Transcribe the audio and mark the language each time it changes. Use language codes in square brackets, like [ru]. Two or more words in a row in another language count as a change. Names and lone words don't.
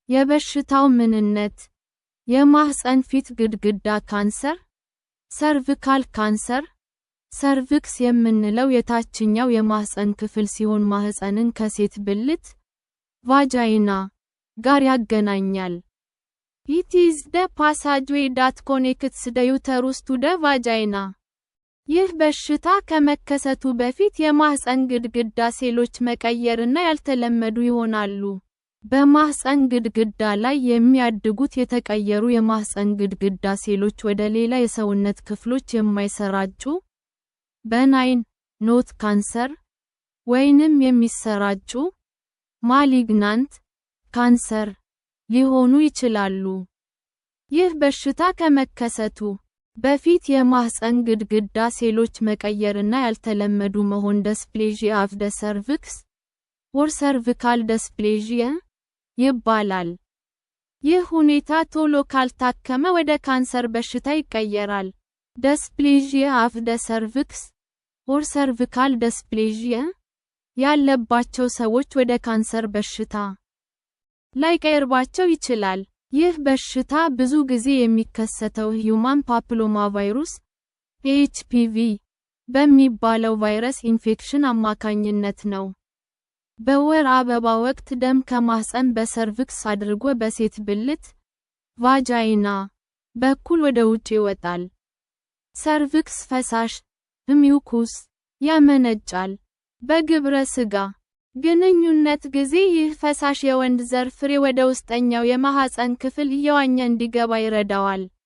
[am] የበሽታው ምንነት የማህፀን ፊት ግድግዳ ካንሰር ሰርቪካል ካንሰር ሰርቪክስ የምንለው የታችኛው የማህፀን ክፍል ሲሆን ማህፀንን ከሴት ብልት ቫጃይና ጋር ያገናኛል። [en] It is the passageway that connects the uterus to the vagina. [am] ይህ በሽታ ከመከሰቱ በፊት የማህፀን ግድግዳ ሴሎች መቀየርና ያልተለመዱ ይሆናሉ። በማህፀን ግድግዳ ላይ የሚያድጉት የተቀየሩ የማህፀን ግድግዳ ሴሎች ወደ ሌላ የሰውነት ክፍሎች የማይሰራጩ [en] benign not cancer [am] ወይንም የሚሰራጩ [en] malignant cancer [am] ሊሆኑ ይችላሉ። ይህ በሽታ ከመከሰቱ በፊት የማህፀን ግድግዳ ሴሎች መቀየርና ያልተለመዱ መሆን [en] dysplasia of the cervix or cervical dysplasia [am] ይባላል። ይህ ሁኔታ ቶሎ ካልታከመ ወደ ካንሰር በሽታ ይቀየራል። [en] dysplasia of the cervix or cervical dysplasia [am] ያለባቸው ሰዎች ወደ ካንሰር በሽታ ላይቀርባቸው ይችላል። ይህ በሽታ ብዙ ጊዜ የሚከሰተው [en] Human Papillomavirus [am] (HPV) በሚባለው ቫይረስ ኢንፌክሽን አማካኝነት ነው። በወር አበባ ወቅት ደም ከማህፀን በሰርቪክስ አድርጎ በሴት ብልት ቫጃይና በኩል ወደ ውጭ ይወጣል። ሰርቪክስ ፈሳሽ ሚውኩስ ያመነጫል። በግብረ ስጋ ግንኙነት ጊዜ ይህ ፈሳሽ የወንድ ዘር ፍሬ ወደ ውስጠኛው የማህፀን ክፍል እየዋኘ እንዲገባ ይረዳዋል።